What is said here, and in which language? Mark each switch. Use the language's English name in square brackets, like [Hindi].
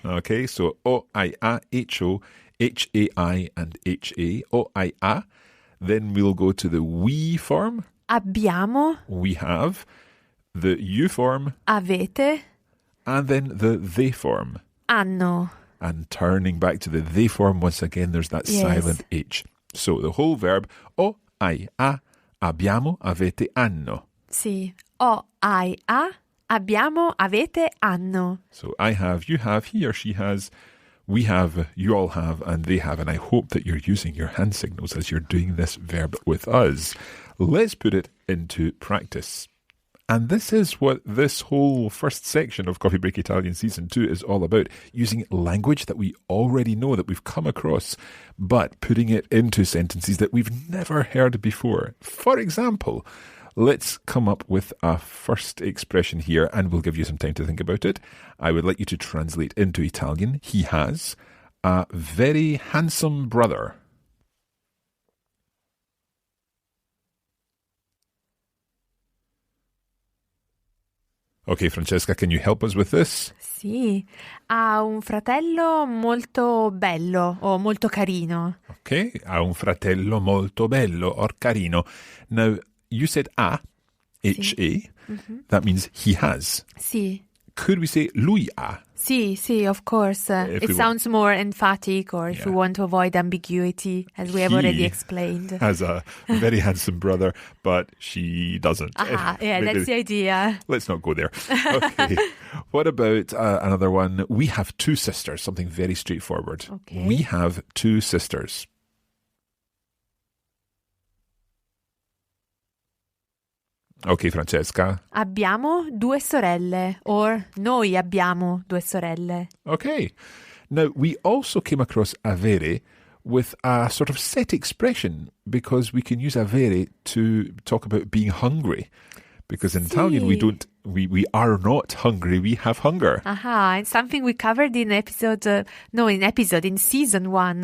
[English] Okay, so O, I, A, H-O, H-A-I, and H-A. O, I, A. Then we'll go to the we form. [Italian] Abbiamo. [English] We have. The you form. [Italian] Avete. [English] And then the they form. [Italian] Hanno. [English] And turning back to the they form, once again, there's that silent H. So the whole verb, O, I, A, [Italian] abbiamo, avete, hanno. Sì. Ho, hai, ha. Abbiamo, avete, hanno. [English] So I have, you have, he or she has, we have, you all have, and they have. And I hope that you're using your hand signals as you're doing this verb with us. Let's put it into practice. And this is what this whole first section of Coffee Break Italian Season 2 is all about. Using language that we already know, that we've come across, but putting it into sentences that we've never heard before. For example, let's come up with a first expression here, and we'll give you some time to think about it. I would like you to translate into Italian. He has a very handsome brother. Okay, Francesca, can you help us with this? [Italian] Sì, ha un fratello molto bello o molto carino. Okay, ha un fratello molto bello or carino. [English] Now, you said a, H-A. Mm-hmm. That means he has. [Italian] Sì. [English] Could we say [Italian] lui ha? [English] Sì, of course. It sounds more emphatic, or if you want to avoid ambiguity, as we have already explained. Has a very handsome brother, but she doesn't. That's the idea. Let's not go there. Okay. What about another one? We have two sisters, something very straightforward. Okay. We have two sisters. Ok, Francesca. [Italian] Abbiamo due sorelle, or noi abbiamo due sorelle. [English] Okay. Now, we also came across avere with a sort of set expression, because we can use avere to talk about being hungry. Because in Italian, we are not hungry, we have hunger. It's something we covered in in season 1.